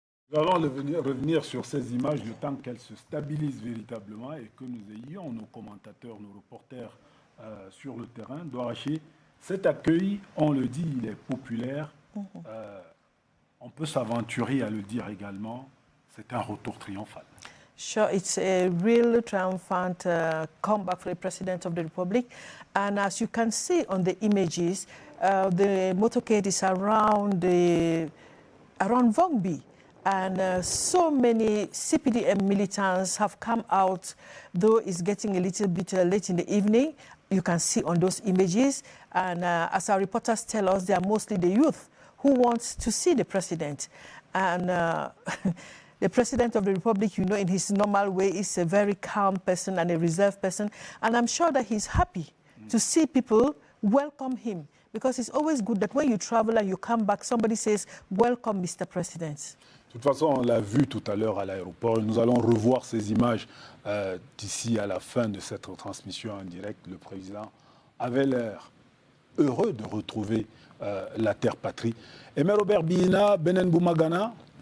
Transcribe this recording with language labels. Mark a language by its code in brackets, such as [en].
[fr] Nous allons revenir sur ces images le temps qu'elles se stabilisent véritablement et que nous ayons nos commentateurs, nos reporters sur le terrain. Doraché, cet accueil, on le dit, il est populaire. On peut s'aventurer à le dire également, c'est un retour triomphal. [en] Sure, it's a real triumphant comeback for the President of the Republic. And as you can see on the images, the motorcade is around Vongbi. And so many CPDM militants have come out, though it's getting a little bit late in the evening. You can see on those images. And as our reporters tell us, they are mostly the youth who want to see the president. And the President of the Republic, you know, in his normal way, is a very calm person and a reserved person. And I'm sure that he's happy to see people welcome him. Because it's always good that when you travel and you come back, somebody says, welcome, Mr. President. [fr] De toute façon, on l'a vu tout à l'heure à l'aéroport. Nous allons revoir ces images d'ici à la fin de cette transmission en direct. Le président avait l'air heureux de retrouver la terre patrie. Aimé Robert Biina, Benen Boumagana.